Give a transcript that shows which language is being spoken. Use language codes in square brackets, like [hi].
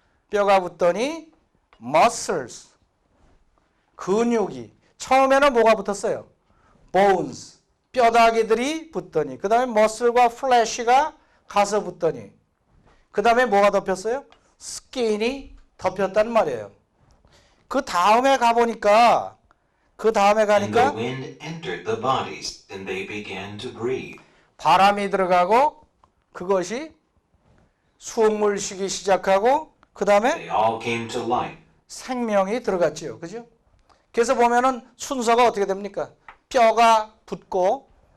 [ko] 뼈가 붙더니 muscles, 근육이. 처음에는 뭐가 붙었어요? bones, 뼈다귀들이 붙더니, 그 다음에 muscle과 flesh가 가서 붙더니, 그 다음에 뭐가 덮였어요? skin이 덮였단 말이에요. 그 다음에 가보니까, [en] And the wind entered the bodies, and they began to breathe. [ko] 바람이 들어가고 그것이 숨을 쉬기 시작하고 그 다음에 [en] They all came to life. [ko] 생명이 들어갔지요. 그죠? 그래서 보면은 순서가 어떻게 됩니까? 뼈가 붙고